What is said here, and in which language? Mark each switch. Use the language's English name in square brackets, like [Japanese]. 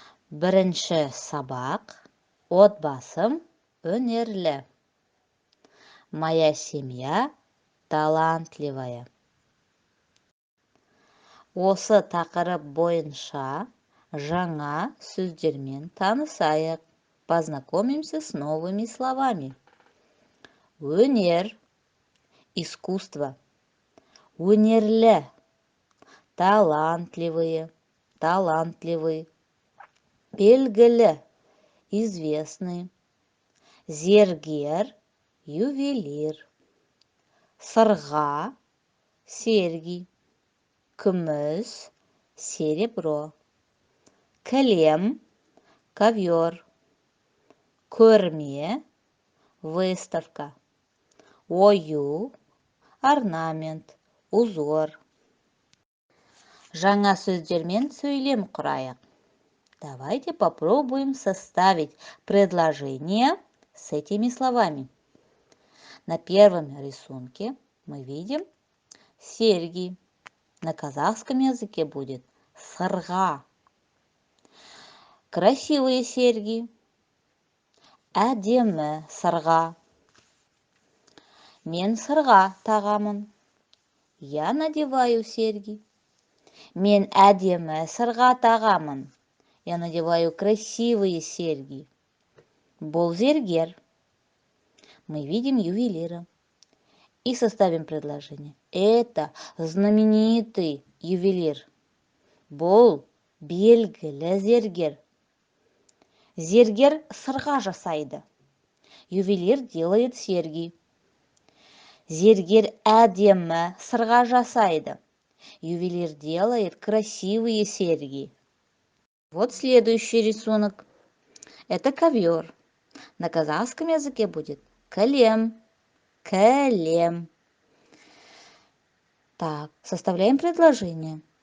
[Kazakh] Бірінші сабақ отбасым өнерлі. [Russian] Моя семья талантливая. [Kazakh] Осы тақырып бойынша жаңа сөздермен танысайық. [Russian] Познакомимся с новыми словами. Өнер, искусство. Өнерлі, талантливые, талантливый. Белгілі, известный. Зергер, ювелир. Сырға, серьги. Күміс, серебро. Кілем, ковер. Көрме, выставка. Ою, орнамент, узор. [Kazakh] Жаңа сөздермен сөйлем құрайық. [Russian] Давайте попробуем составить предложение с этими словами. На первом рисунке мы видим серьги. На казахском языке будет сырға. Красивые серьги. [Kazakh] Әдемі сырға. Мен сырға тағамын. [Russian] Я надеваю серьги. [Kazakh] Мен әдемі сырға тағамын. [Russian] Я надеваю красивые серьги. [Kazakh] Бұл зергер. [Russian] Мы видим ювелира. И составим предложение. Это знаменитый ювелир. [Kazakh] Бұл белгілі зергер. Зергер сырға жасайды. [Russian] Ювелир делает серьги. [Kazakh] Зергер әдемі сырға жасайды. [Russian] Ювелир делает красивые серьги. Вот следующий рисунок. Это ковер. На казахском языке будет кілем. Кілем. Так, составляем предложение.